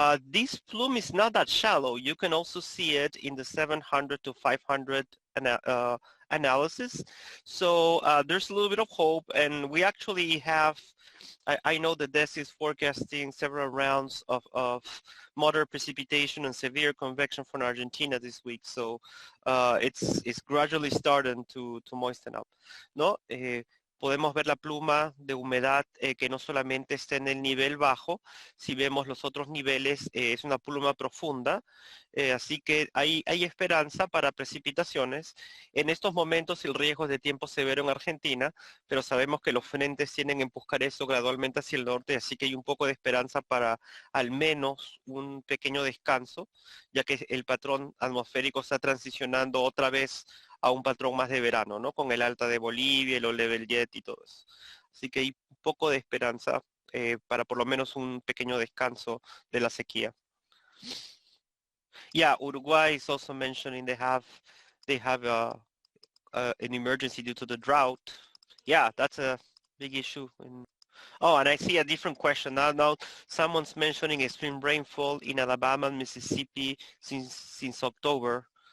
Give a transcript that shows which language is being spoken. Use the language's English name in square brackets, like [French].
[English] This plume is not that shallow. You can also see it in the 700 to 500 analysis. So there's a little bit of hope, and we actually have, I know that DES is forecasting several rounds of moderate precipitation and severe convection from Argentina this week. So it's gradually starting to moisten up, ¿no? [Spanish] Podemos ver la pluma de humedad que no solamente está en el nivel bajo, si vemos los otros niveles es una pluma profunda, así que hay esperanza para precipitaciones. En estos momentos el riesgo es de tiempo severo en Argentina, pero sabemos que los frentes tienden a empujar eso gradualmente hacia el norte, así que hay un poco de esperanza para al menos un pequeño descanso, ya que el patrón atmosférico está transicionando otra vez a un patrón más de verano, ¿no? Con el alta de Bolivia, el level jet y todo eso. Así que hay un poco de esperanza para por lo menos un pequeño descanso de la sequía. [English] Yeah, Uruguay is also mentioning they have an emergency due to the drought. Yeah, that's a big issue. Oh, and I see a different question now. Someone's mentioning extreme rainfall in Alabama and Mississippi since October.